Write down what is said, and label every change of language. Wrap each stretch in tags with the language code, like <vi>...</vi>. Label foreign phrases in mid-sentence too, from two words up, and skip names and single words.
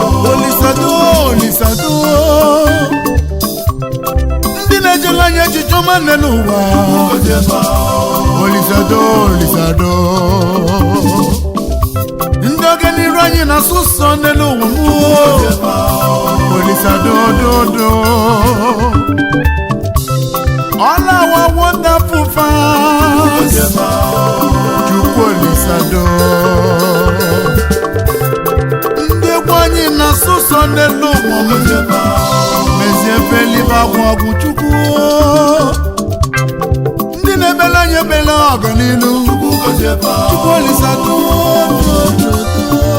<ig>Olisa do, Olisa do. Ndị na-ejela anyị echiche ọma nne n'ụwa. Olisa do, Olisa do. Ndị oge n'iru anyị na-asụ nsọ nne n'ụwa m. Olisa do, do, do.</ig> <en>All our wonderful fans.</en> <ig>Chukwu Olisa do. Ndị egwu anyị na-asụ nsọ nne n'ụwa m. Mezie efe eluigwe agwụ agwụ, Chukwu. Ndị na-emela anyị ebela ọganilu. Chukwu Olisa do, do, do, do.</ig>